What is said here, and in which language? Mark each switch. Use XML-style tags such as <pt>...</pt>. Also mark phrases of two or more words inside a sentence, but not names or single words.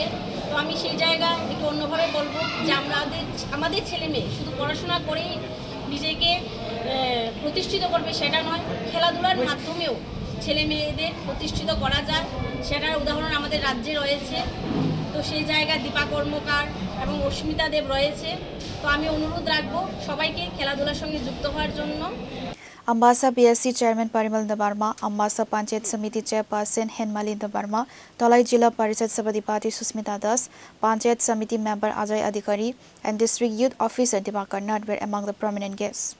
<bn>তো আমি সেই জায়গায় একটু অন্যভাবে বলবো যে আমাদের ছেলে মেয়ে শুধু পড়াশোনা করেই নিজেকে প্রতিষ্ঠিত করবে সেটা নয়, খেলাধুলার মাধ্যমেও ছেলে মেয়েদের প্রতিষ্ঠিত করা যায়। সেটার উদাহরণ আমাদের রাজ্যে রয়েছে। তো সেই জায়গায় দীপা কর্মকার এবং অস্মিতা দেব রয়েছে। তো আমি অনুরোধ রাখবো সবাইকে খেলাধুলার সঙ্গে যুক্ত হওয়ার জন্য।</bn> <en>Ambassa BSc Chairman Parimal Debbarma, Ambassa Panchayat Samiti Chairperson Henmali Debbarma, Dhalai Zilla Parishad Sabhadhipati Sushmita Das, Panchayat Samiti Member Ajay Adhikari, and District Youth Officer Dibakar Nat were among the prominent guests.</en>